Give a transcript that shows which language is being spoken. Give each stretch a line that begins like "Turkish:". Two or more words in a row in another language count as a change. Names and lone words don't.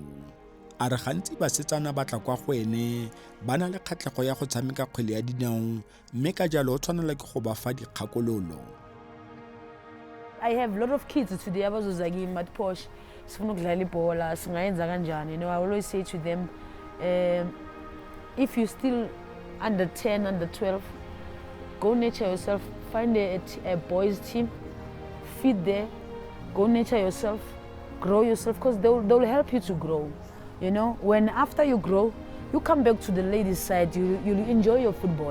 Tswana: A re gantsi basetsana ba tla kwa go ene ba na le kgatlhego ya go tshameka kgwele ya dinao mme ka jalo o tshwanela ke go ba fa dikgakololo.
English: I have a lot of kids today
Zulu: abazoza kimi bathi Portia sifuna ukudlala ibhola singayenza kanjani.
English: You know, I always say to them, if you still under 10, under 12, go nurture yourself, find a boys team, feed there, go nurture yourself, grow yourself, because they'll help you to grow. You know, when after you grow, you come back to the ladies' side, you'll enjoy your football.